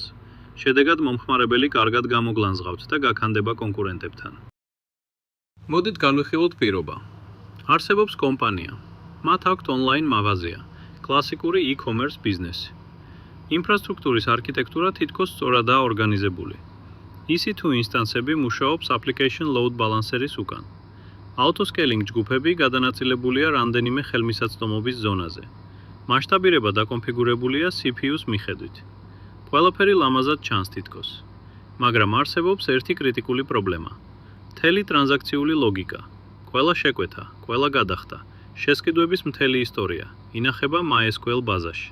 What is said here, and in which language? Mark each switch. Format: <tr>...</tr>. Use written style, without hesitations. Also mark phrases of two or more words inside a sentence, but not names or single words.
<ka>შედეგად მომხმარებელი კარგად გამოგლანზღავთ და გაქანდება კონკურენტებთან. მოდით განვიხილოთ პირობა. არსებობს კომპანია. მათ აქვთ ონლაინ მაღაზია, კლასიკური e-commerce ბიზნესი. ინფრასტრუქტურის არქიტექტურა თითქოს სწორადაა ორგანიზებული. EC2 ინსტანსები მუშაობს</ka> <en>application load balancer-</en> <ka>ის უკან. Auto-scaling ჯგუფები გადანაწილებულია რამდენიმე ხელმისაწვდომობის ზონაზე. მასშტაბირება დაკონფიგურებულია CPU-ს მიხედვით. ყველაფერი ლამაზად ჩანს თითქოს. მაგრამ არსებობს ერთი კრიტიკული პრობლემა. მთელი ტრანზაქციული ლოგიკა. ყველა შეკვეთა, ყველა გადახდა, შესყიდვების მთელი ისტორია ინახება MySQL ბაზაში.</ka>